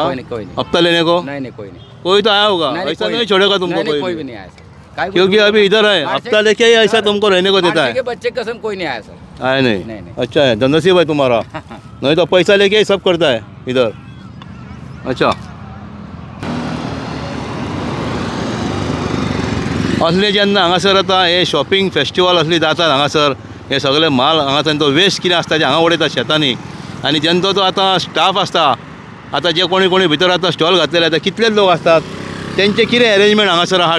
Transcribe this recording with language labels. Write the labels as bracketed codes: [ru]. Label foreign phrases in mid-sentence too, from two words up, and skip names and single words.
[hi] कोई नहीं। हफ्ता लेने को? नहीं, कोई नहीं। कोई तो आया होगा, नहीं, ऐसा कोई नहीं छोड़ेगा तुमको नहीं, कोई कोई भी। भी नहीं आया सर। क्योंकि अभी इधर है, हफ्ता लेके ही ऐसा तुमको रहने को देता है। बच्चे कसम कोई नहीं आया सर। आया नहीं? नहीं। अच्छा है, नसीब है तुम्हारा। नहीं तो पैसा लेके ही सब करता है इधर। अच्छा, [kok] असले जेन्ना हांगासर आतां हे [en] shopping festival [kok] असली जातात हांगासर, हे सगळे माल हांगाच्यान तो वेस्ट कितें आसता जे हांगा उडयतात शेतांनी, आनी जेन्ना तो आतां स्टाफ आसता, आतां जे कोणी भितर आतां स्टॉल घातलेले आतां कितलेच लोक आसतात, तेंचे कितें अरेंजमेंट हांगासर आहा?